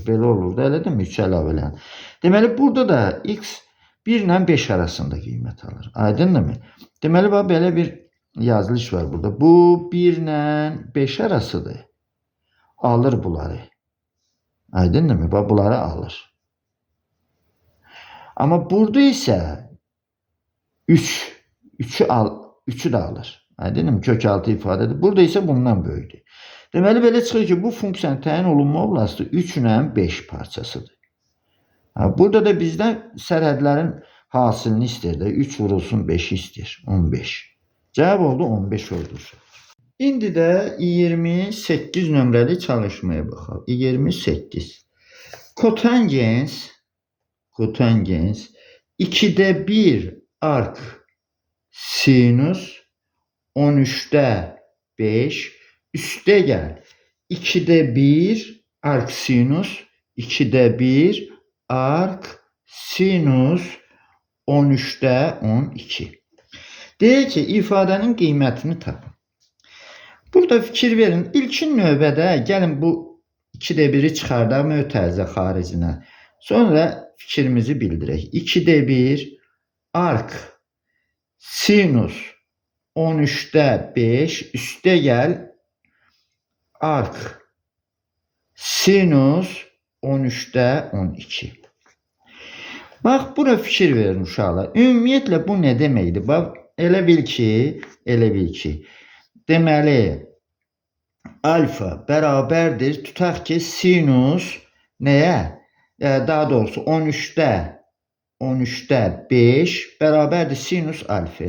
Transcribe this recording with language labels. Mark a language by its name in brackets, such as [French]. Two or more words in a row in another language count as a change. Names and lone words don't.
[Azerbaijani] Belə olur da elə deyilmi? 3 əlavə eləyəndə. Deməli burada da x 1 ilə 5 arasında qiymət alır. Aydındır mı? Deməli bax belə bir yazılış var burada. Bu 1 ilə 5 arasıdır. Alır bunları. Aydındır mı? Bax bunları alır. [Turkish] Ama burada ise 3'ü de alır. [Azerbaijani] Aydındır mı? Kök altı ifadedir. Burada ise bundan böyükdür. Deməli belə çıxır ki, bu funksiyanın təyin olunma oblastı 3 ilə 5 parçasıdır. Burada da bizdən sərhədlərin hasilini istəyir də 3 vurulsun 5 istəyir. [Turkish] 15. Cevap oldu 15 oldu. [Azerbaijani] İndi də 28 nömrəli çalışmaya baxaq. 28. [Turkish] Kotangens 2'de 1 arc sinüs 13'te 5 üste gel. 2'de 1 arc sinüs 2'de 1 arc sinüs 13'te 12. [Azerbaijani] Deyək ki, ifadənin qiymətini tapın. Burada fikir verin. İlkin növbədə gəlin bu 2'de 1'i çıxardaq mötərizə xaricinə. Sonra fikrimizi bildirək. [Turkish] 2'de 1 arc sinüs 13'te 5 üste gel arc sinüs 13'te 12. [Azerbaijani] Bax, bura fikir verin uşaqlar. Ümumiyyətlə bu nə deməkdir? Bax, elə bil ki, deməli alfa bərabərdir. Tutaq ki, sinüs nəyə? Daha doğrusu 13'te 5 bərabərdir sinüs alfaya.